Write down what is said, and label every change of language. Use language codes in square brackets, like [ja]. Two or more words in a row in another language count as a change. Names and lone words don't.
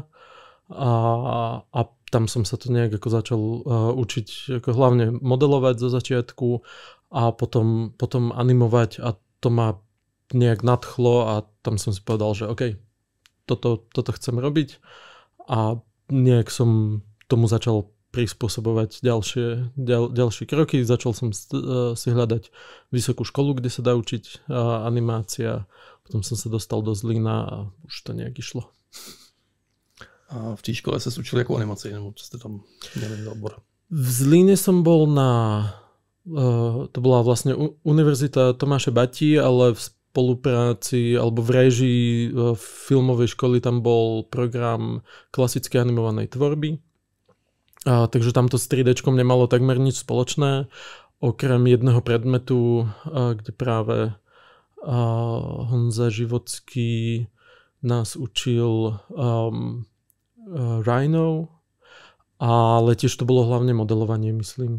[sk] A tam som sa to nejak ako začal učiť ako hlavne modelovať zo začiatku a potom animovať a to ma nejak nadchlo a tam som si povedal, že OK, toto chcem robiť a nejak som tomu začal prispôsobovať ďalšie kroky. Začal som si hľadať vysokú školu, kde sa dá učiť animácia. Potom som sa dostal do Zlína a už to nejak išlo. [cs] A v té škole se učil jako animaci, nebo co jste tam měli za obor? [sk] V Zlíne som bol to bola vlastne Univerzita Tomáše Bati, ale v spolupráci alebo v réžii filmovej školy tam bol program klasické animovanej tvorby. Takže tamto s 3Dčkom nemalo takmer nič spoločné, okrem jedného predmetu, kde práve Honza Živocký nás učil Rhino, ale tiež to bolo hlavne modelovanie, myslím.